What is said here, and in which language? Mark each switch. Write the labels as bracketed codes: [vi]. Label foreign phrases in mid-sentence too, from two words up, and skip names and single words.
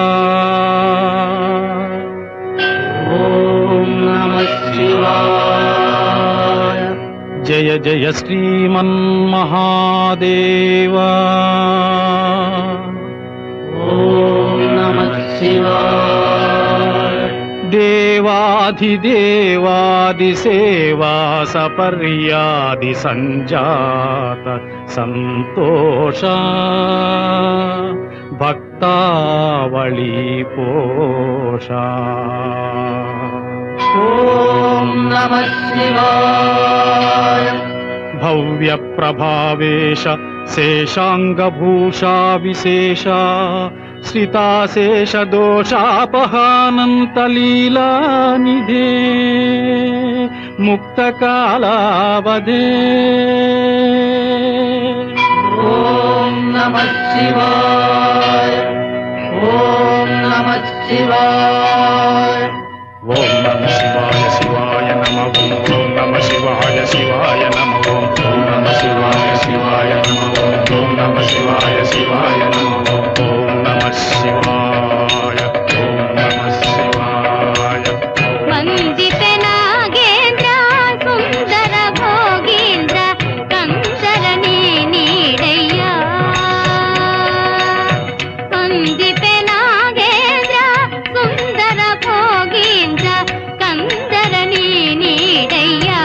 [sa] ಓಂ ನಮಃ ಶಿವಾಯ. ಜಯ ಜಯ ಶ್ರೀಮನ್ಮಹಾದೇವ. ಓಂ ನಮಃ ಶಿವಾಯ. ದೇವಾಧಿದೇವಾದಿಸೇವಾ ಸಪರ್ಯಾದಿ ಸಂಜಾತ ಸಂತೋಷ ಭಕ್ತಾವಳಿ ಪೋಷ. ಓಂ ನಮಃ ಶಿವಾಯ. ಭವ್ಯ ಪ್ರಭಾವೇಶ ಶೇಷಾಂಗಭೂಷಾ ವಿಶೇಷ ಶ್ರಿತಾಶೇಷ ದೋಷಾಪಹಾನಂತ ಲೀಲಾ ನಿಧೇ ಮುಕ್ತ ಕಾಲಾವಧೇ. ಓಂ ನಮಃ ಶಿವಾಯ. ಓಂ ನಮಃ ಶಿವಾಯ. ಓಂ ನಮಃ ಶಿವಾಯ ಶಿವಾಯ ನಮಃ. ಓಂ ನಮಃ ಶಿವಾಯ ಶಿವಾಯ ನಮಃ. ಓಂ ನಮಃ ಶಿವಾಯ ಶಿವಾಯ ನಮಃ. ಓಂ ನಮಃ ಶಿವಾಯ ಶಿವಾಯ ನಮಃ. ಓಂ ನಮಃ ಶಿವಾಯ. ಓಂ ನಮಃ ಶಿವಾಯ. [kn] ವಂದಿತೆ ನಾಗೇಂದ್ರ ಸುಂದರ ಭೋಗೀಂದ್ರ ಕಂಸರ ನೀಡಯ್ಯ. ವಂದಿತೆ ನಾಗೇಂದ್ರ ಸುಂದರ ಭೋಗೀಂದ್ರ ಕಂದರ ನೀಡಯ್ಯ.